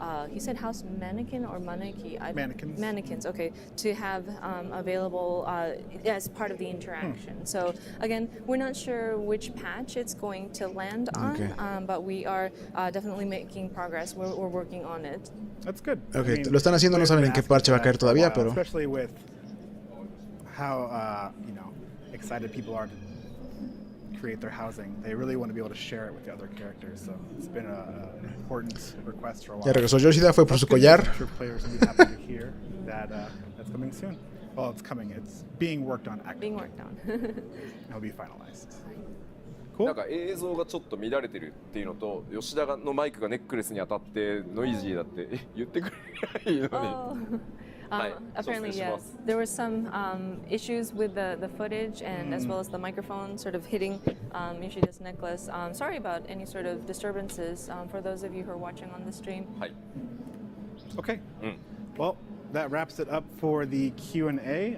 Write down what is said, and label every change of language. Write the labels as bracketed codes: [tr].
[en] He said house mannequin or maneki? Mannequins. Mannequins, okay, to have available as part of the interaction. So again, we're not sure which patch it's going to land on, Okay. but we are definitely making progress. We're working on it. That's good. [es] Okay, lo están haciendo, no saben en qué parche va a caer todavía, pero... [en] Especially with how excited people are to create their housing. They really want to be able to share it with the other characters. So it's been an important request for a while. [es] Ya regresó Yoshida, fue por su collar. [en] I'm sure players will be happy to hear that that's coming soon. Well, it's coming. It's being worked on actively. Being worked on. It'll be finalized. [ja] な [en] Cool. [ja] んか映像がちょっと乱れてるっていうのと、吉田のマイクがネックレスに当たってノイジーだって言ってくれないのに。 [en] Oh. Apparently, yes. There were some issues with the footage and as well as the microphone sort of hitting Yoshida's necklace. Sorry about any sort of disturbances for those of you who are watching on the stream. [ja] はい。 [en] Okay. Well, that wraps it up for the Q&A.